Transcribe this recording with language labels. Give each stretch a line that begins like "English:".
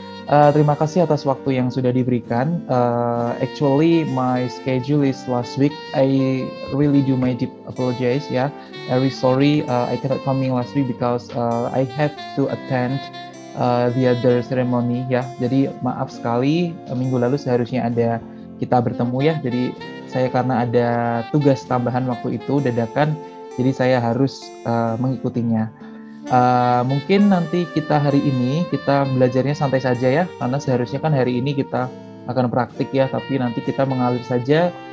Indonesian: Terima kasih atas waktu yang sudah diberikan.
English: Actually, my schedule is last week. I really do my deep apologize. Yeah, very sorry. I cannot coming last week because I have to attend the other ceremony.
Indonesian: Ya, jadi maaf sekali. Minggu lalu seharusnya ada kita bertemu ya. Jadi saya karena ada tugas tambahan waktu itu dadakan, jadi saya harus mengikutinya. Mungkin nanti kita hari ini kita belajarnya santai saja ya, karena seharusnya kan hari ini kita akan praktik ya, tapi nanti kita mengalir saja.